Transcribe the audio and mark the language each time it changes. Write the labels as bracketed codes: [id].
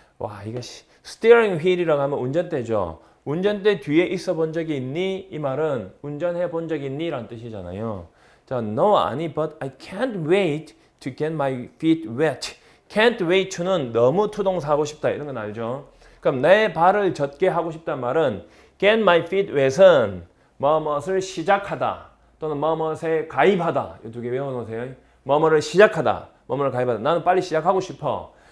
[ko] 와 이거 steering wheel이라고 하면 운전대죠. 운전대 뒤에 있어 본 적이 있니? 이 말은 운전해 본 적이 있니? 라는 뜻이잖아요. [en] 자, no [ko] 아니 [en] but I can't wait to get my feet wet. [ko] can't wait to는 너무 투동사 하고 싶다 이런 건 알죠? 그럼 내 발을 젖게 하고 싶다는 말은 [en] get my feet wet [ko] 은 뭐뭇을 시작하다 또는 뭐뭇에 가입하다 이 두 개 외워놓으세요. 뭐뭐를 시작하다, 뭐뭐를 가입하다. 나는 빨리 시작하고 싶어.